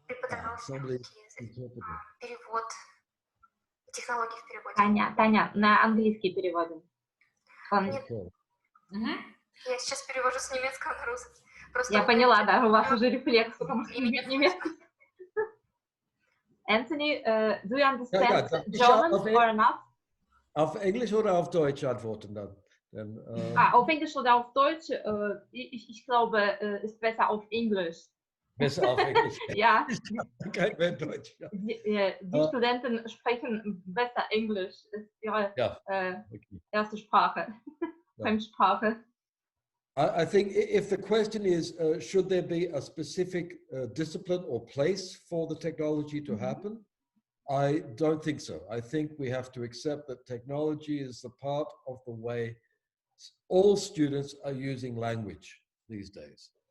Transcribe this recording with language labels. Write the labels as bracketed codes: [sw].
[ru] Перевод, технологии в переводе. Таня, на английский переводим. Я сейчас перевожу с немецкого на русский. Я поняла, да, у вас уже рефлекс, потому что немецкий. [en] Anthony, do you understand German or not? [de] Auf Englisch oder auf Deutsch antworten dann? Auf Englisch oder auf Deutsch? Ich glaube, ist besser auf Englisch. Besser auf Englisch. Ja. Kein mehr Deutsch. Ja. Die Studenten sprechen besser Englisch. Das ist ihre erste Sprache, Fremdsprache. [en] I think if the question is, should there be a specific discipline or place for the technology to happen? I don't think so. I think we have to accept that technology is a part of the way all students are using language these days.